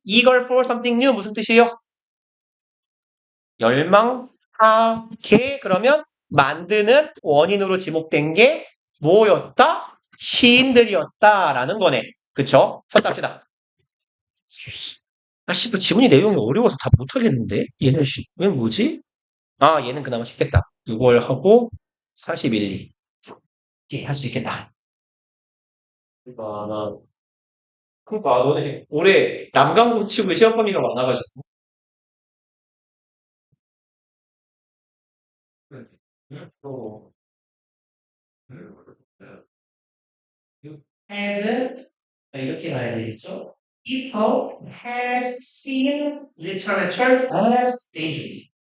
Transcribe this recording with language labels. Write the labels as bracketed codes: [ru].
[en] eager for something new [ko] 무슨 뜻이에요? 열망하게 그러면 만드는 원인으로 지목된 게 뭐였다? 시인들이었다라는 거네. 그쵸? 쳤다 합시다. 아씨, 뭐 지문이 내용이 어려워서 다 못하겠는데? 얘는 왜 뭐지? 얘는 그나마 쉽겠다. 6월 하고 41, 2. 예, 할 수 있겠다. 그러니까 너네 올해 남강공 치고 시험 범위가 많아가지고. 또 hasn't 이렇게 가야 되겠죠? [en] People has seen literature as dangerous.